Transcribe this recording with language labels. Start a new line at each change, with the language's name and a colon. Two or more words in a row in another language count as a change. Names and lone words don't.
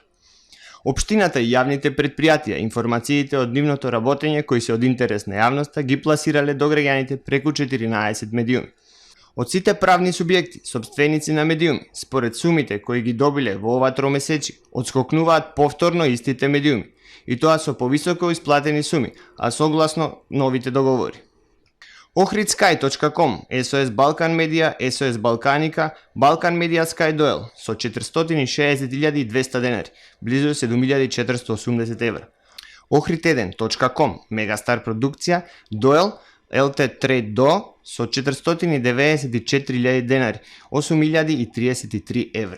Macedonian: Општината и јавните предпријатија информациите од нивното работење кои се од интерес на јавноста ги пласирале до граѓаните преку 14 медиуми. Од сите правни субјекти, собственици на медиуми, според сумите кои ги добиле во ова тромесечие, одскокнуваат повторно истите медиуми, и тоа со повисоко исплатени суми, а согласно новите договори. Ohridsky.com, SOS Balkan Media, SOS Balkanica, Balkan Media Sky Doel со 460.200 денари, близу 7.480 евра. Ohrid1.com, Megastar Продукција, Doel, LT3 Do со 494.000 денари, 8.033 евра.